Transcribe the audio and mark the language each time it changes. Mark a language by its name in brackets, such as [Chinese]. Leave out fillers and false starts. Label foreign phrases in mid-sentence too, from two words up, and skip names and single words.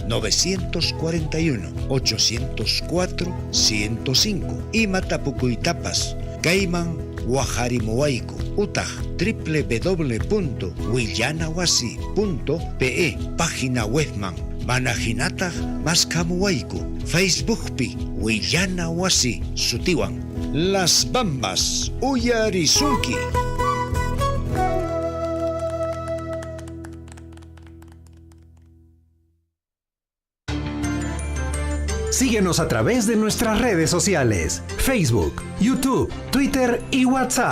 [Quechua] 941-804-105 Imatapukuytapas kayman waqharimuwayku utaq www.willanawasi.pe página webman mana hinataq maskamuwayku Facebookpi Willanawasi sutiwan Las Bambas uyarisunki. [Spanish] Síguenos a través de nuestras redes sociales, Facebook, YouTube, Twitter y WhatsApp.